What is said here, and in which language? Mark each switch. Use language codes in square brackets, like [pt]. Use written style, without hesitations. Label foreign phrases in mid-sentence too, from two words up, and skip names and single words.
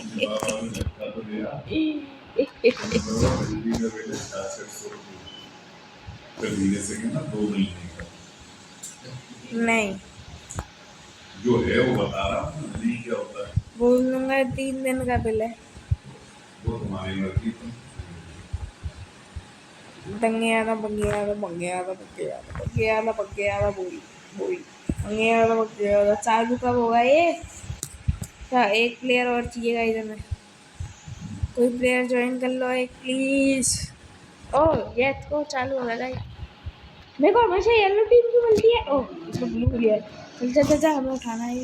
[hi] नहीं जो है वो बता रहा हूँ, नहीं क्या होता है बोल दूंगा 3 दिन का बिल है। वो तुम्हारी मर्जी। Bangeada, bangeada, bangeada, bangeada, bangeada, bangeada, बोई बोई bangeada, bangeada। चालू कब होगा ये? क्या एक प्लेयर और चाहिएगा इधर में? कोई प्लेयर ज्वाइन कर लो एक प्लीज। ओह ये तो चालू हो गया। मेरे को हमेशा येलो टीम की मिलती है। ओह इसमें ब्लू भी है। चल चल चल चल, हमें उठाना है ये।